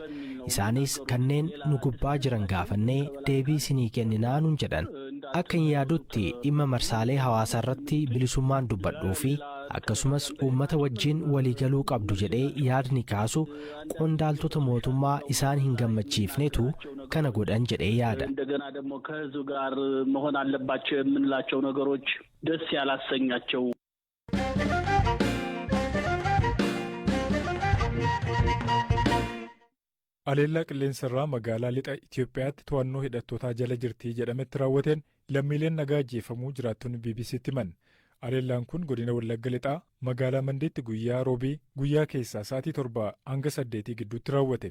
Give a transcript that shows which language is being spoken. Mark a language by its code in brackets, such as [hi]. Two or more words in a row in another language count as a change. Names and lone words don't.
[om] Isaanis kanneen nu gubbaa jiran gaafannee deebii isinii kenninaa nuun jedhan. Akka hin yaadutti dhimma marsaalee hawaasaa irratti bilisummaan dubbadhuu fi akkasumas uummata wajjin waliigaluu qabdu jedhee yaadni kaasu qondaaltota mootummaa isaan hin gammachiifnetu kana godhan jedhee yaada. [am] እንደገና ደግሞ ከህዝብ ጋር መሆን አለባቸው የምንላቸው ነገሮች ደስ ያላሰኛቸው [om] Aleellaa qilleensarraa magaalaa lixa Itoophiyaatti to'annoo hidhattootaa jala jirtii jedhametti raawwateen lammiileen nagaa ajjeefamuu jiraattonni BBC'tti himan. Aleellaan kun godina Wallagga lixaa magaalaa Mandeetti guyyaa roobii guyyaa keessaa sa'aatii 7 hanga 8 gidduutti raawwate.